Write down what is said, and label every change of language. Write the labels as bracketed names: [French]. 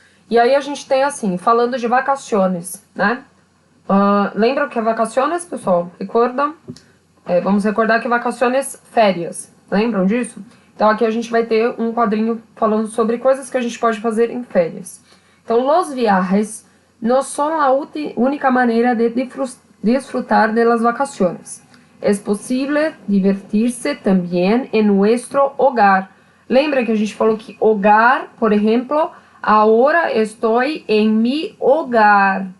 [Portuguese] E aí a gente tem assim, falando de vacaciones, né? Lembram que é vacaciones, pessoal? Recordam? Vamos recordar que vacaciones, férias. Lembram disso? Então aqui a gente vai ter um quadrinho falando sobre coisas que a gente pode fazer em férias. [Spanish] Então, los viajes no son la única manera de disfrutar de las vacaciones. Es posible divertirse también en nuestro hogar. [Portuguese] Lembra que a gente falou que hogar, por exemplo, agora estou em [Spanish] mi hogar.